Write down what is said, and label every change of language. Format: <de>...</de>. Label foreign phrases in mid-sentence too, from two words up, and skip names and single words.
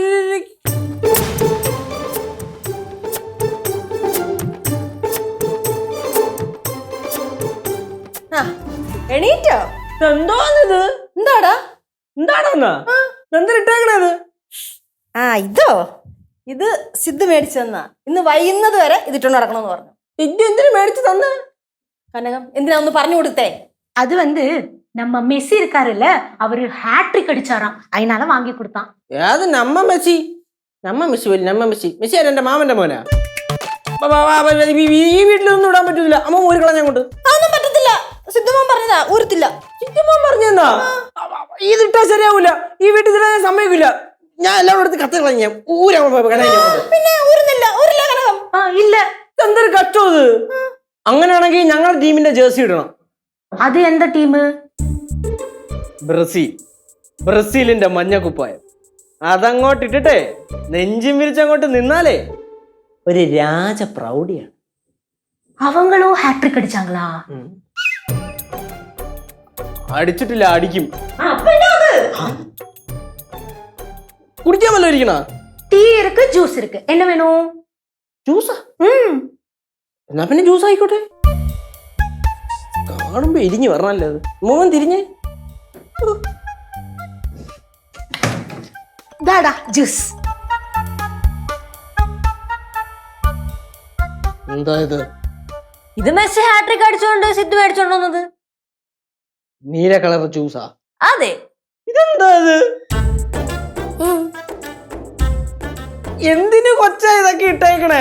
<ml>എണീറ്റോ? എന്തോന്നിത്? എന്താടാ? എന്താണെന്നാ എന്തിട്ടേക്കണത്? ഇത് സിദ്ധു മേടിച്ചു തന്നാ. ഇന്ന് വൈകുന്നത് വരെ ഇതിട്ടോണ്ട് നടക്കണമെന്ന് പറഞ്ഞു. ഇത് എന്തിനു മേടിച്ചു തന്ന? കനകം എന്തിനാ ഒന്ന് പറഞ്ഞു കൊടുത്തേ?</ml> <ta>அது வந்து நம்ம மெஸ்ஸி இருக்காருல்ல, அவரு ஹேட்ரிக் அடிச்சாராம், அதனால வாங்கி கொடுத்தான்.</ta> <ml>ഏത് നമ്മ മെസ്സി? നമ്മ മെസ്സി പോലും നമ്മ മെസ്സി. മെസ്സി ആര്? എന്റെ മാമന്റെ മോനാ. ഈ വീട്ടിലൊന്നും ഇടാൻ പറ്റൂല. അമ്മ ഊരി കളഞ്ഞ കൊണ്ട്. അതൊന്നും പറ്റത്തില്ല. സിദ്ധുമോൻ പറഞ്ഞതാ, ഊരത്തില്ല. ചിറ്റുമോൻ പറഞ്ഞെന്നാ? ഇതിട്ടാ ശരിയാവൂല. ഈ വീട്ടിൽ ഞാൻ സമ്മതിക്കില്ല. ഞാൻ എല്ലാവരും എടുത്ത് കത്ത് കളഞ്ഞ ഊരാ. പിന്നെ ഊരുന്നില്ല. ഊരില്ല കനകം.</ml> <ta>இல்ல,</ta> <ml>എന്തൊരു കഷ്ടം ഇത്. അങ്ങനെയാണെങ്കിൽ ഞങ്ങളുടെ ടീമിന്റെ ജേഴ്സി ഇടണം.</ml> <ta>அது எந்த டீம்?</ta> <ml>ബ്രസീൽ. ബ്രസീലിന്റെ മഞ്ഞക്കുപ്പായം അതങ്ങോട്ട് ഇട്ടിട്ടെ നെഞ്ചും വിരിച്ചങ്ങോട്ട് നിന്നാലേ ഒരു രാജപ്രൗഢിയാണ്.</ml> <ta>அவங்களும் ஹேட்ரிக் அடிச்சாங்களா?</ta> <ml>അടിച്ചിട്ടില്ല, അടിക്കും. കുടിക്കാൻ വല്ല ഇരിക്കണ?</ml> <ta>டீ இருக்கு, ஜூஸ் இருக்கு, என்ன வேணும்?</ta> <ml>ജ്യൂസാ? എന്നാ പിന്നെ ജ്യൂസ് ആയിക്കോട്ടെ. കാണുമ്പോ ഇരിഞ്ഞു പറഞ്ഞല്ലേ അത്. മോൻ തിരിഞ്ഞ്</ml> <ta>தாடா ஜூஸ்.</ta> <ml>എന്താ ഇത്? ഇത് മെസ്സി ഹാട്രിക് അടിച്ചോണ്ട് സിദ്ധു മേടിച്ചോണ്ട് വന്നത്. നീല കളർ ജ്യൂസാ? അതെ. ഇതെന്താ ഇത്? എന്തിനു കൊച്ചാ ഇതൊക്കെ ഇട്ടേക്കണേ?</ml>